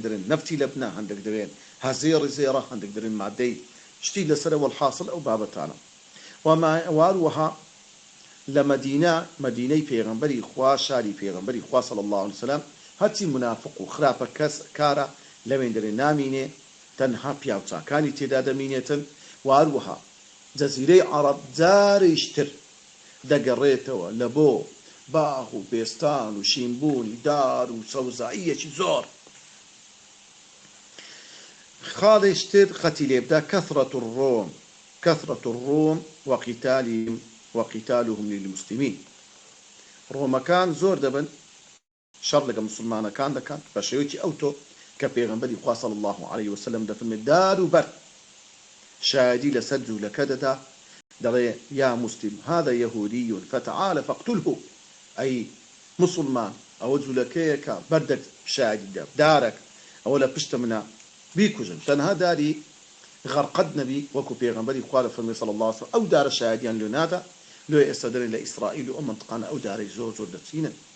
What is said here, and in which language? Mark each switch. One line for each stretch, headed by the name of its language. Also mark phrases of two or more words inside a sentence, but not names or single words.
Central Kurdish: دەرێن نەفتی لە بنا هەندێک دەوێن هەزێڕی زێڕە هەندێک دەرێن مادەی شتی لەسەرەوە الحاصل ئەو بابەتانە واروەها لە مدینەی پێغەمبەری خوا شاری پێغەمبەری خوا
Arabic: صلی الله عليه وسلم
Central Kurdish: هەرچی منافق و خراپە کەس کارە لەوێن دەرێ نامینێ تەنها پیاوچاکانی تێدا دەمینێتن واروەها جەزیرەی عەرەب جارێشتر دەگەڕێتەوە لە بۆ باغ و بێستان و شینبوونی دار و سەوزاییەکی زۆر خاڵێشتر خەتی لێبدا
Arabic: كثرة الروم وقتالهم للمسلمين
Central Kurdish: ڕۆمەکان زۆر دەبن شەڕ لەگە مسلمانەکان دەکەن بە شێوەیەکی ئەوتۆ کە پێغەمبەری خوا
Arabic: صلی الله عليه وسلم
Central Kurdish: دەفەرمێت دار و بەر شایدی لەسەر جوولەکە دەدا دەڵێ
Arabic: یا مسلم هذا يهودي فتعال فاقتله
Central Kurdish: ئەی مسلمان ئەوە جوولەکەیەکە بەردەک شایدی دارك ئەوە لە پشتە منە بیکوژن تەنها داری غەرقەد نەبی وەکو پێغەمبەری خوا دەفەرمێ
Arabic: صلی الله عليه وسلم
Central Kurdish: ئەو دارە شایدیان لێ نادا لێ ئێستا دەرێن لە ئیسرائیل و ئەو منطقانە ئەو دارەی زۆر زۆر دەچینن